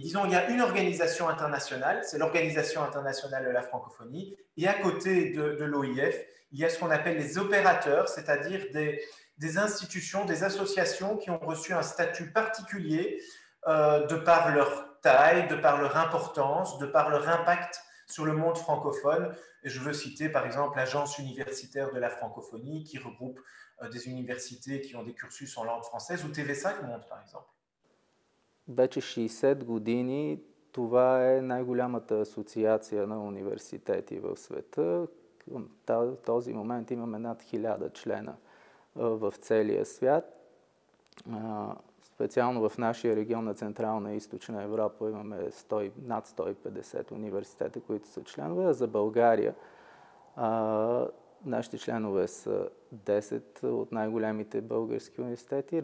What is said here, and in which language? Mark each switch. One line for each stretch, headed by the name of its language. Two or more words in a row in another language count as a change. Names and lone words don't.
French: Disons, il y a une organisation internationale, c'est l'Organisation internationale de la francophonie, et à côté de l'OIF, il y a ce qu'on appelle les opérateurs, c'est-à-dire des institutions, des associations qui ont reçu un statut particulier de par leur taille, de par leur importance, de par leur impact sur le monde francophone. Et je veux citer par exemple l'Agence universitaire de la francophonie qui regroupe des universités qui ont des cursus en langue française, ou TV5 Monde par exemple.
Bulgarian: Вече 60 години това е най-голямата асоциация на университети в света. Към този момент имаме над 1000 члена в целия свят. Специално в нашия регион на Централна и Източна Европа имаме над 150 университета, които са членове, а за България нашите членове са 10 от най-големите български университети.